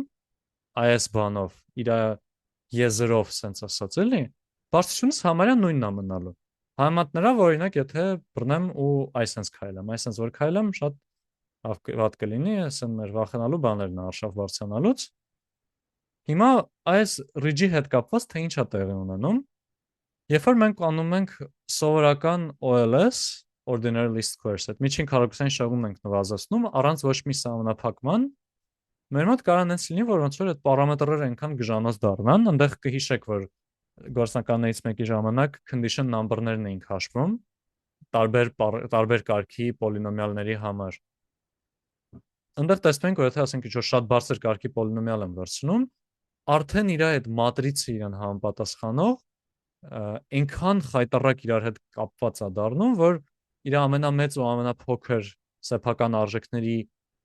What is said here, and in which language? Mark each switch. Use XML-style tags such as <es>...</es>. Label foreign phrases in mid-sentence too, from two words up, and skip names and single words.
<hy>այս բանով, իր եզրով sense ասած էլի, բարձրությունս համարյա նույնն է մնալու։ Համեմատ նրա, որ օրինակ եթե բռնեմ ու այսպես քայլեմ, այսպես որ քայլեմ, շատ վատ կլինի, ասեն մեր վախենալու բաներն է արշավ բարձրանալուց։ Հիմա այս ridge-ի հետ կապված թե ինչ է տեղի ունենում։ Երբ որ մենք անում ենք սովորական</hy> <en>OLS, ordinary least squares,</en> <hy>այդ միջին քառակուսային շեղումն ենք նվազեցնում առանց ոչ մի սահմանափակման, մեր մոտ կարող է լինի, որ ոնց որ այդ պարամետրերը այնքան գժանոց դառնան, այնտեղ կհիշեք, որ գործնականներից մեկի ժամանակ</hy> <en>condition number-</en> <hy>ներն էինք հաշվում տարբեր կարգի պոլինոմիալների համար։ Այնտեղ տեսնում ենք, որ եթե ասենք ինչ-որ շատ բարձր կարգի պոլինոմիալ եմ վերցնում, արդեն իր այդ մատրիցը իրան համապատասխանող այնքան խայտառակ իրար հետ կապված է դառնում, որ իր ամենամեծ ու ամենափոքր սեփական արժեքների</hy>